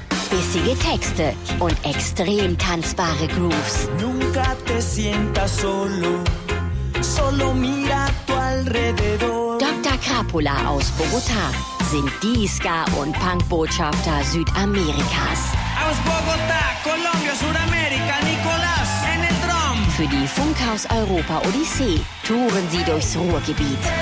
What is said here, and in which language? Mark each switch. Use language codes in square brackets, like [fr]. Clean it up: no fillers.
[de] Bissige Texte und extrem tanzbare Grooves. [es] Nunca te sientas solo, solo mira tu alrededor. [de] Dr. Krapula aus Bogotá sind die Ska- und Punk-Botschafter Südamerikas. Aus [es] Bogotá, Colombia, Sudamerika, Nicolás en el drum. [de] Für die Funkhaus Europa Odyssee touren sie durchs Ruhrgebiet.